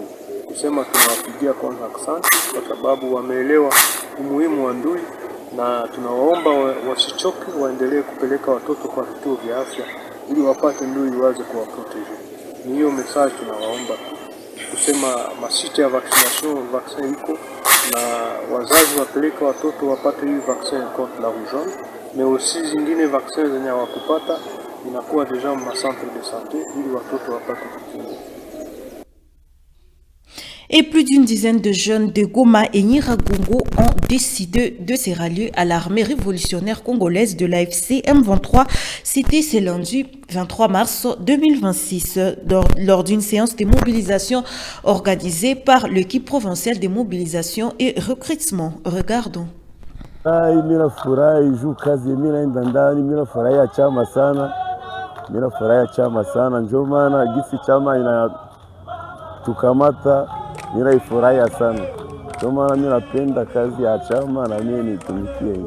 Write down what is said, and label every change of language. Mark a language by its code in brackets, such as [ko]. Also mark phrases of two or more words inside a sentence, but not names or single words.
[sw] Kusema tunawapigia kwanza asante kwa sababu wameelewa umuhimu wa ndui, na tunawaomba wasichoke, waendelee kupeleka watoto kwa vituo vya afya ili wapate ndui iwaze kuwaproteje. Ni hiyo message tunawaomba kusema masite ya vaccin iko na wazazi wapeleka watoto wapate hii [fr] vaccin contre la rougeole, mais aussi [sw] zingine vaccin zenye hawakupata inakuwa deja ma [fr] centre de santé [sw] ili watoto wapate kukinga. [fr] Et plus d'une dizaine de jeunes de Goma et Nyiragongo ont décidé de se rallier à l'armée révolutionnaire congolaise de l'AFC M23. C'était ce lundi 23 mars 2026 lors d'une séance de mobilisation organisée par l'équipe provinciale de mobilisation et recrutement. Regardons. [sw] Mimi furahi juu kazi mimi naenda ndani, mimi furahia chama sana. Mimi furahia chama sana, ndio maana gisi chama inatukamata, mimi furahia sana. Ndio maana mimi napenda kazi ya chama na mimi nitumikie nchi.